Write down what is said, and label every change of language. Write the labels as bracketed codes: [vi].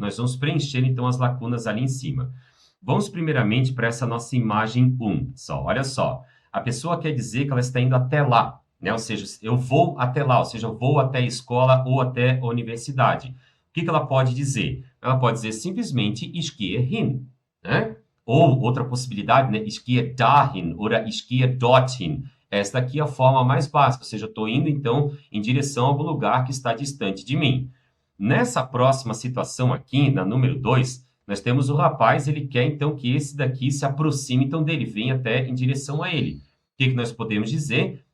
[pt] Nós vamos preencher, então, as lacunas ali em cima. Vamos, primeiramente, para essa nossa imagem 1. Olha só. A pessoa quer dizer que ela está indo até lá, né? Ou seja, eu vou até lá, ou seja, eu vou até a escola ou até a universidade. O que ela pode dizer? Ela pode dizer simplesmente [de] ich gehe hin, [pt] né? Ou outra possibilidade, né? [de] Ich gehe dahin oder ich gehe dorthin. [pt] Esta aqui é a forma mais básica, ou seja, eu estou indo, então, em direção a algum lugar que está distante de mim. Nessa próxima situação aqui, na número 2, nós temos o rapaz, ele quer, então, que esse daqui se aproxime, então, dele, venha até em direção a ele. O que nós podemos dizer?